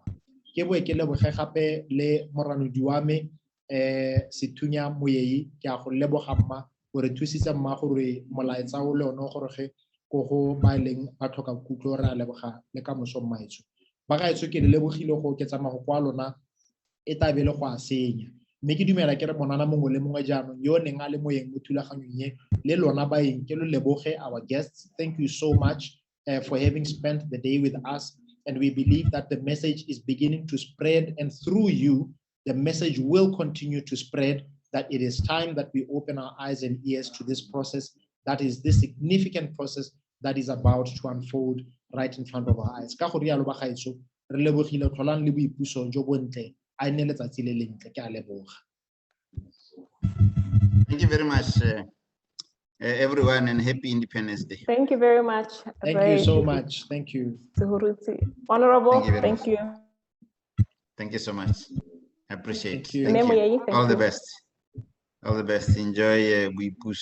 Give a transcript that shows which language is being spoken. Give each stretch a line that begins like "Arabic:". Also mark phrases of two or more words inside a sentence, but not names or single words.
Tswana: Ke boe ke leboge gape le moranodi wa me Sethunya Moyei, ke a go leboga mma gore thusitse mma gore molaetsa o le one gore ge go go ba leng ba tlhoka kutlo re a leboga le ka moso mmaetso ba ga etso ke le lebogile go oketsa mago kwa lona e tabele go a senya mme ke dumela ke re monana mongwe le mongwe jaanong yo neng a le moyeng mo thulaganyong ye le lona baeng ke lo leboge
English: our guests. Thank you so much for having spent the day with us, and we believe that the message is beginning to spread, and through you the message will continue to spread, that it is time that we open our eyes and ears to this process, that is this significant process that is about to unfold right in front of our eyes.
Tswana: Ka go rialo ba gaetso re lebogile tlholang le boipuso jo bontle a ene letsatsi le lentle ke a leboga.
English: Thank you very much everyone, and happy Independence Day. Thank you very much. Thank you so much. Thank you. Sehurutshe. Honorable, Thank you. Thank you So much. I appreciate it. Thank you. All the best. All the best.